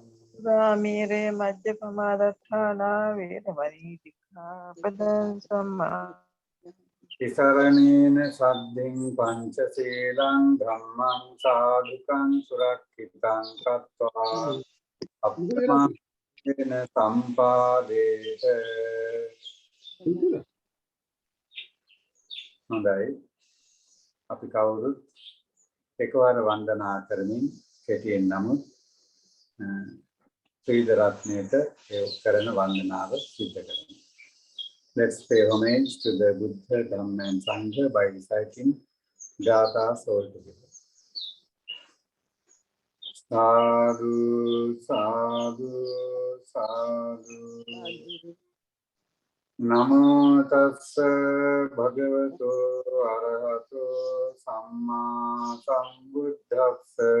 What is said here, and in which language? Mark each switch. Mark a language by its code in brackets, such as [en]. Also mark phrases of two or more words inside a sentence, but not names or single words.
[pi] मेरे मध्यपमादत्थाना वेरमणि सिक्खापदं समादियामि तिसरणेन सद्धिं पञ्चशीलं धम्मं साधुकं सुरक्षितं कृत्वा अप्रमादेन सम्पादेत [si] හොඳයි අපි කවුරුත් එකවර වන්දනා කරමින් කෙටියෙන් නමුත් ශ්‍රී රත්නයට ඒ කරන වන්දනාව සිදු කරමු. [en] Let's pay homage to the Buddha, Dhamma and Sangha by reciting Gathas all together. [pi] Sadhu, sadhu, sadhu. Namo tassa bhagavato arahato samma sambuddhassa.